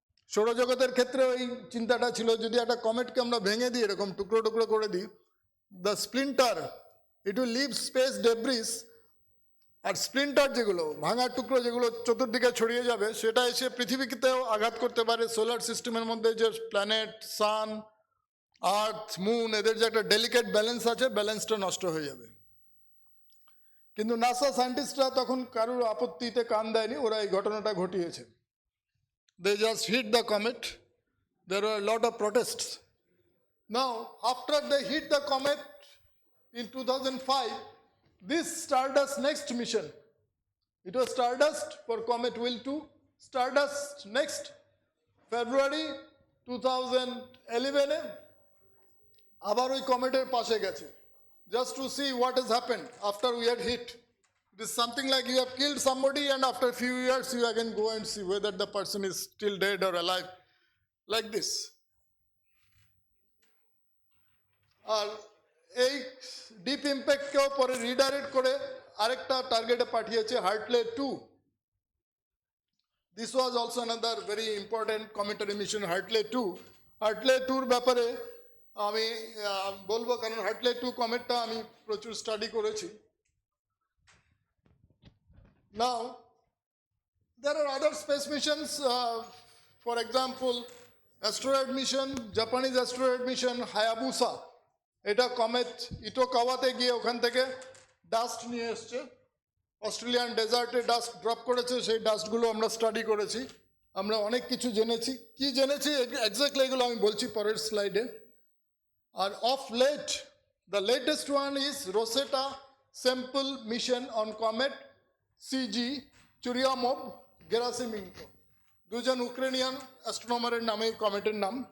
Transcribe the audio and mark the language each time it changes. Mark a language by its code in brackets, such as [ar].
[bn] সৌরজগতের ক্ষেত্রে ওই চিন্তাটা ছিল, যদি একটা কমেটকে আমরা ভেঙে দিই, এরকম টুকরো টুকরো করে দিই, [en] the splinter it will leave space debris, [bn] আর splinter যেগুলো ভাঙা টুকরো যেগুলো চতুর্দিকে ছড়িয়ে যাবে, সেটা এসে পৃথিবীতেও আঘাত করতে পারে। সোলার সিস্টেমের মধ্যে যে প্ল্যানেট, সান, আর্থ, মুন, এদের যে একটা ডেলিকেট ব্যালেন্স আছে, ব্যালেন্সটা নষ্ট হয়ে যাবে। কিন্তু নাসা সায়েন্টিস্টরা তখন কারোর আপত্তিতে কান দেয়নি, ওরা এই ঘটনাটা ঘটিয়েছে। [en] They just hit the comet. There were a lot of protests. Now, after they hit the comet in 2005, this Stardust next mission, it was Stardust for Comet Will 2, Stardust next, February 2011, [bn] আবার ওই কমেটের পাশে গেছে, [en] just to see what has happened after we had hit. It is something like you have killed somebody and after a few years you again go and see whether the person is still dead or alive, like this. [bn] আর এই deep ইম্প্যাক্টকেও পরে redirect করে আরেকটা টার্গেটে পাঠিয়েছে, হার্টলে 2. [en] This was also another very important cometary mission, Hartley 2. [bn] হার্টলে 2-র ব্যাপারে আমি বলবো, কারণ হার্টলে 2 কমেটটা আমি প্রচুর স্টাডি করেছি। [en] Now, there are other space missions, for example, asteroid mission, Japanese asteroid mission, Hayabusa. [bn] এটা কমেট ইটোকাওয়াতে গিয়ে ওখান থেকে ডাস্ট নিয়ে এসছে, অস্ট্রেলিয়ান ডেজার্টে ডাস্ট ড্রপ করেছে, সেই ডাস্টগুলো আমরা স্টাডি করেছি, আমরা অনেক কিছু জেনেছি। কি জেনেছি এক্স্যাক্টলি এগুলো আমি বলছি পরের স্লাইডে। আর [en] of late, the latest one is Rosetta sample mission [bn] on comet CG চুরিয়ামভ গেরাসিমেনকো, দুজন ইউক্রেনিয়ান অ্যাস্ট্রোনমারের নামে এই কমেটের নাম।